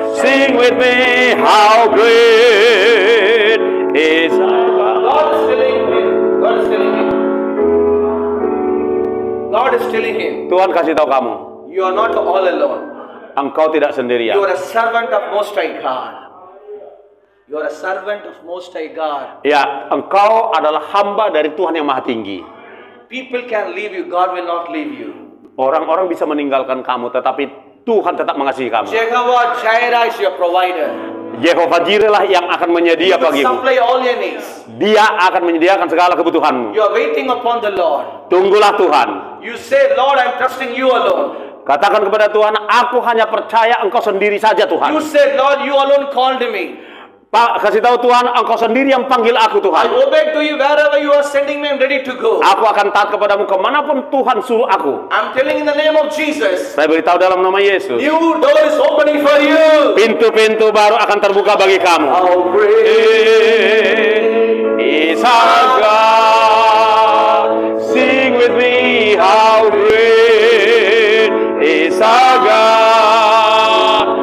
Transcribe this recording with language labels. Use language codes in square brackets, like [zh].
[en] Sing with me, how great is our God. God is telling him. God is telling him. God is telling him. [id] Tuhan kasih tahu kamu, [en] You are not all alone. [id] engkau tidak [en] You [id] sendirian. [en] are a servant of Most High God. You are a servant of Most High God. [id] Ya, engkau adalah hamba dari Tuhan yang Maha Tinggi. [en] People can leave you. God will not leave you. [id] Orang-orang bisa meninggalkan kamu, tetapi Tuhan tetap mengasihi kamu. [en] Jehovah Jireh is your provider. [id] Yehova Jireh lah yang akan [en] He [id] menyedia [en] will [id] bagimu. [en] supply all your needs. [id] Dia akan menyediakan segala kebutuhanmu. [en] You are waiting upon the Lord. [id] Tunggulah Tuhan. [en] You say, Lord, I'm trusting you alone. [id] Katakan kepada Tuhan, aku hanya percaya engkau sendiri saja Tuhan. [en] You said, Lord, you alone called me. [id] Pak, kasih tahu Tuhan, engkau sendiri yang panggil aku [en] I [id] Tuhan. [en] obey to you wherever you are sending me. I'm ready to go. [id] Aku akan taat kepadamu kemanapun Tuhan suruh aku. [en] I'm telling in the name of Jesus. [id] Saya beritahu dalam nama Yesus. [en] New door is opening for you. [id] Pintu-pintu baru akan terbuka bagi kamu. [en] How great Is our God. Sing with me, how great is our God.